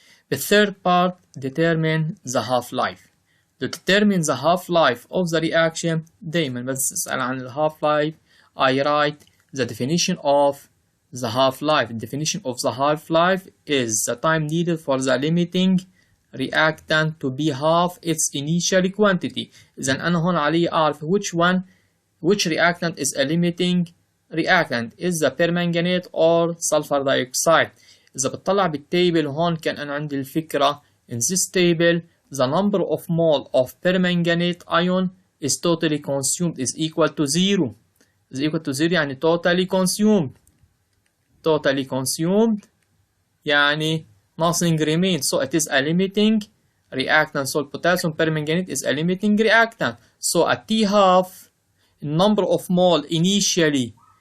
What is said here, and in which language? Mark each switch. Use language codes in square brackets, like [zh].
[en] The third part, determine the half-life. To determine the half-life of the reaction, [ar] دايما بس تسأل عن [en] the half-life, I write the definition of the half-life. The definition of the half-life is the time needed for the limiting reactant to be half its initial quantity. [ar] إذا أنا هون علي أعرف [en] which reactant is a limiting reactant, is the permanganate or sulfur dioxide. [ar] إذا بتطلع بالتابل هون كان أنا عندي الفكرة. [en] In this table, the number of mole of permanganate ion is totally consumed is equal to 0. Is equal to 0 يعني totally consumed. Totally consumed يعني nothing remains. So it is a limiting reactant. So potassium permanganate is a limiting reactant. So at T half, number of mole initially